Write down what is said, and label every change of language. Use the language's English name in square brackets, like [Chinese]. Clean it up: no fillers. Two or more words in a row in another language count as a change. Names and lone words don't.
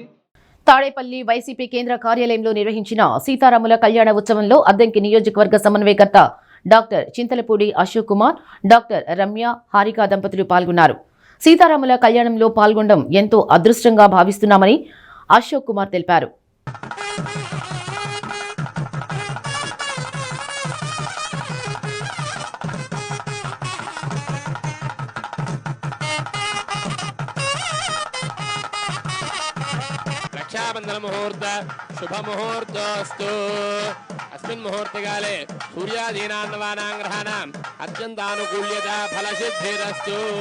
[Telugu] తాడేపల్లి వైసీపీ కేంద్ర కార్యాలయంలో నిర్వహించిన సీతారాముల కళ్యాణ ఉత్సవంలో అద్దంకి నియోజకవర్గ సమన్వయకర్త డాక్టర్ చింతలపూడి అశోక్ కుమార్, డాక్టర్ రమ్య, హారిక దంపతులు పాల్గొన్నారు. సీతారాముల కళ్యాణంలో పాల్గొనడం ఎంతో అదృష్టంగా భావిస్తున్నామని అశోక్ కుమార్ తెలిపారు. [Sanskrit] मुहूर्त शुभ मुहूर्तोस्तु अस्मिन् मुहूर्तकाले सूर्यादीनान्नवानां ग्रहाणाम् अत्यन्तानुकूल्यता फलसिद्धिरस्तु।